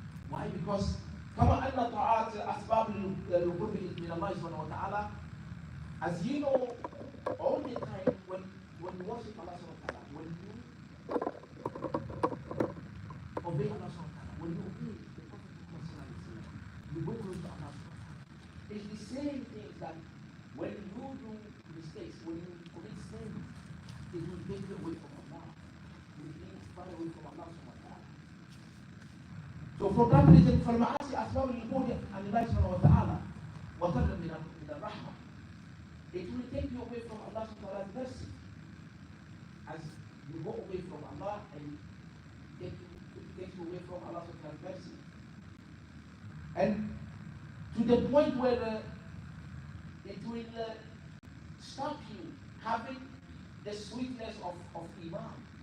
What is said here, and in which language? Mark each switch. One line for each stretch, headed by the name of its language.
English: Why? Because
Arabic: كما أن طاعات أسباب القرب من الله سبحانه وتعالى,
English: as you know, all the time when you worship Allah subhanahu wa ta'ala, when you obey Allah subhanahu wa ta'ala, when you obey the Prophet Muhammad, you go close to Allah subhanahu wa ta'ala. It's the same thing that when you do mistakes, when you commit sin, it will take you away from Allah. It will be far away from Allah subhanahu wa ta'ala. So for that reason,
Arabic: فالمعاصي أسباب البعد عن الله سبحانه وتعالى وطرد من الرحمة.
English: It will take you away from Allah subhanahu wa ta'ala's mercy. As you go away from Allah and it takes you away from Allah subhanahu wa ta'ala's mercy. And to the point where it will stop you having the sweetness of Iman.